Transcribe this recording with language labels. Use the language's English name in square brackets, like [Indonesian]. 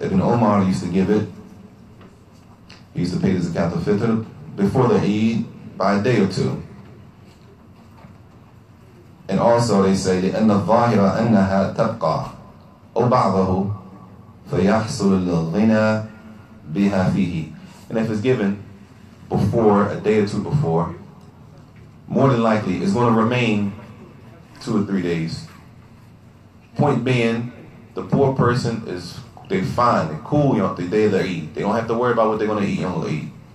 [English] Ibn Umar used to give it, he used to pay the Zakat Al-Fitr before the Eid by a day or two. And also they say [Arabic] لأن الظاهرة أنها تبقى أو بعضه فيحصل الغنى بها فيه. [English] And if it's given before, a day or two before, more than likely it's going to remain 2 or 3 days. Point being, the poor person they fine, they're cool on the day of their Eid. They don't have to worry about what they're going to eat on the Eid.